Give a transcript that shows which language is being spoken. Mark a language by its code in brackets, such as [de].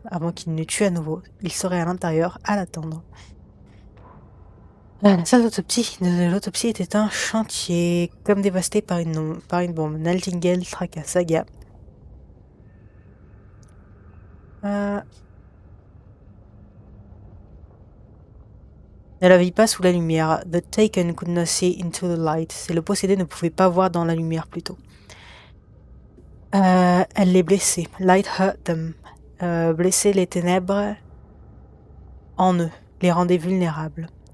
[fr] Avant qu'il ne tue à nouveau, il serait à l'intérieur, à l'attendre. La salle d'autopsie de l'autopsie était un chantier, comme dévasté par une bombe. Nightingale traqua Saga. Ne la vit pas sous la lumière. [en] The Taken could not see into the light. [fr] C'est le possédé ne pouvait pas voir dans la lumière plutôt. Elle les blessait. [en] Light hurt them. [fr] Blesser les ténèbres en eux, les rendait vulnérables.